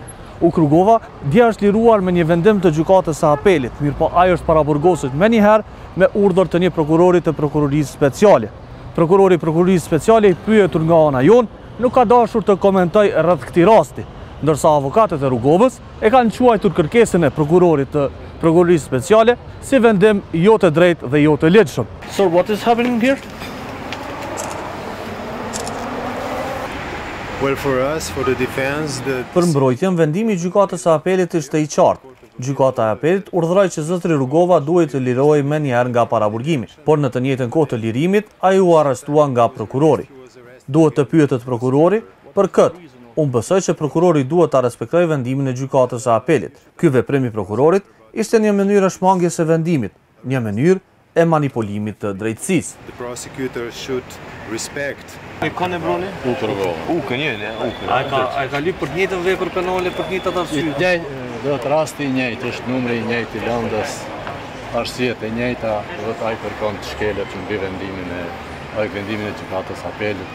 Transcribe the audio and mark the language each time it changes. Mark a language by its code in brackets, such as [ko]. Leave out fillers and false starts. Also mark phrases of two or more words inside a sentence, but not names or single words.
[sq] Uk Rugova dje është liruar me një vendim të gjykatës së apelit, mirëpo ai është paraburgosur më njëherë me urdhër të një prokurori të prokurorisë speciale. Prokurori i prokurorisë speciale i pyetur nga ana jonë nuk ka dashur të komentoj rreth këtij rasti, ndërsa avokatët e Rugovës e kanë quajtur kërkesën e prokurorit të prokurorisë speciale si vendim jo të drejtë dhe jo të lehtëshëm. [en] So what is happening here? Well, for us, for the defense, [sq] Për mbrojtjen, vendimi i gjykatës së apelit ishte i qartë. Gjykata e apelit urdhëroi që zotëri Rugova duhet të lirohej më njëherë nga paraburgimi, por në të njëjtën kohë të lirimit ai u arrestua nga prokurori. Duhet të pyetet prokurori për këtë. Unë besoj që prokurori duhet ta respektojë vendimin e gjykatës së apelit. Ky veprim i prokurorit ishte një mënyrë shmangjes së vendimit, një mënyrë e manipulimit të drejtësisë. [en] the prosecutor should respect. [sq] Ka ne broni? Uk Rugova. Uk, një, uk. Ai ka lyp për të njëjtën vepër penale, për të njëjtat arsye. Do të rasti i njëjtë, është numri i njëjtë i lëndës, arsyet e njëjta, do të ai kërkon të shkelet që mbi vendimin e gjykatës apelit.